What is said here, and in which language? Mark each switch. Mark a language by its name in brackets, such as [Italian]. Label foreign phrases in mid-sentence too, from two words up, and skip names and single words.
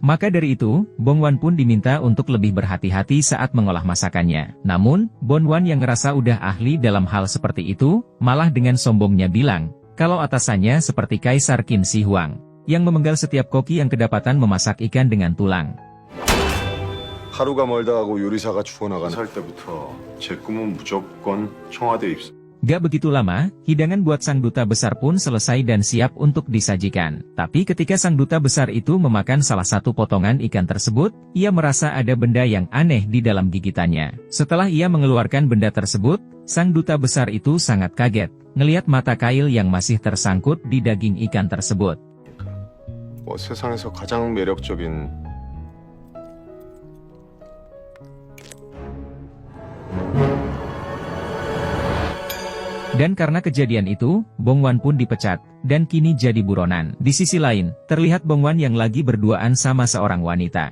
[Indonesian] Maka dari itu, Bongwan pun diminta untuk lebih berhati-hati saat mengolah masakannya. Namun, Bongwan yang ngerasa udah ahli dalam hal seperti itu, malah dengan sombongnya bilang, kalau atasannya seperti Kaisar Qin Shi Huang, yang memenggal setiap koki yang kedapatan memasak ikan dengan tulang. [Korean] 하루가 멀다 하고 요리사가 죽어나간 살 때부터 제 꿈은 무조건 청와대 입사. [Indonesian] Gak begitu lama, hidangan buat sang duta besar pun selesai dan siap untuk disajikan. Tapi ketika sang duta besar itu memakan salah satu potongan ikan tersebut, ia merasa ada benda yang aneh di dalam gigitannya. Setelah ia mengeluarkan benda tersebut, sang duta besar itu sangat kaget, ngelihat mata kail yang masih tersangkut di daging ikan tersebut. [Korean] 세상에서 가장 매력적인 [Indonesian] Dan karena kejadian itu, Bongwan pun dipecat, dan kini jadi buronan. Di sisi lain, terlihat Bongwan yang lagi berduaan sama seorang wanita.